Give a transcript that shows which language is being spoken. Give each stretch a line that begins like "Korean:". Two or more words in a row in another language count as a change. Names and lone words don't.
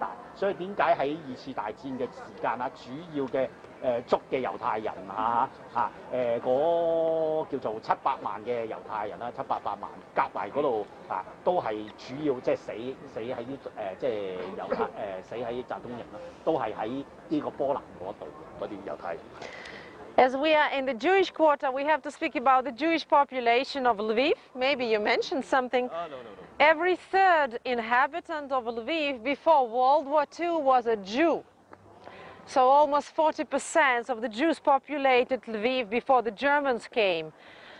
Cantonese: 所以點解喺2次大戰嘅時間啊，主要嘅捉嘅猶太人嗰叫做700萬嘅猶太人啦，700-800萬夾埋嗰度都係主要即係死喺啲即係猶太死喺集中營啦，都係喺呢個波蘭嗰度嗰啲猶太人。
English: As we are in the Jewish quarter, we have to speak about the Jewish population of Lviv. Maybe you mentioned something. No. Every third inhabitant of Lviv before World War II was a Jew. So almost 40% of the Jews populated Lviv before the Germans came.